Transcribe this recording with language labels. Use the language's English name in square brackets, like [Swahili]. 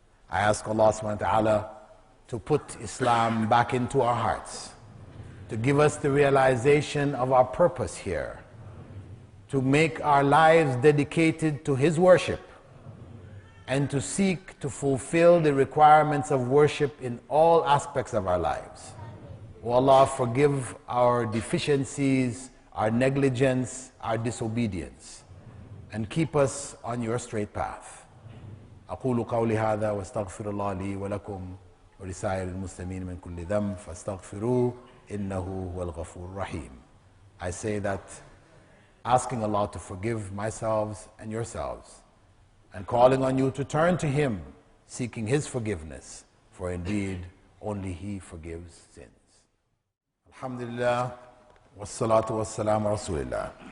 [English] I ask Allah subhanahu wa ta'ala to put Islam back into our hearts, to give us the realization of our purpose here, to make our lives dedicated to His worship, and to seek to fulfill the requirements of worship in all aspects of our lives. O Allah, forgive our deficiencies, our negligence, our disobedience, and keep us on your straight path. [Arabic] أقول قولي هذا واستغفر الله لي ولكم ولسائر المسلمين من كل ذنب فاستغفروه إنه هو الغفور الرحيم. [English] I say that asking Allah to forgive myself and yourselves, and calling on you to turn to Him, seeking His forgiveness, for indeed only He forgives sins. [Arabic] Alhamdulillah, wassalatu wassalamu rasulillah.